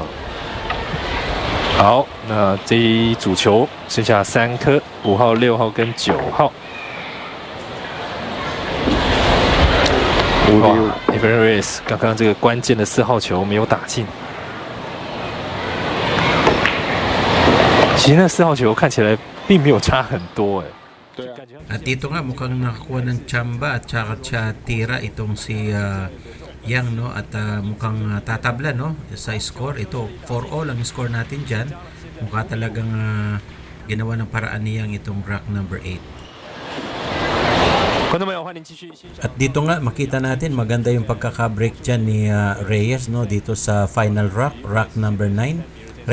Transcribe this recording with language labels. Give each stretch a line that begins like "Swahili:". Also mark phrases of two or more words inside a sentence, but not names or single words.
Chinese: 好，那这一组球剩下3颗，5号、6号跟9号。哇 ，Efren Reyes 刚刚这个关键的4号球没有打进。其实那4号球看起来并没有差很多哎。对啊。
Filipino: At dito nga mukhang nakakuha ng tsamba at saka tira itong si Yang no at mukhang tatabla no sa score. Ito 4-all ang score natin dyan. Mukha talagang ginawa ng paraan ni Yang itong
English: rack number
Filipino: 8. At dito nga makita natin maganda yung pagkaka-break dyan ni Reyes no dito sa
English: final rack number
Filipino: 9.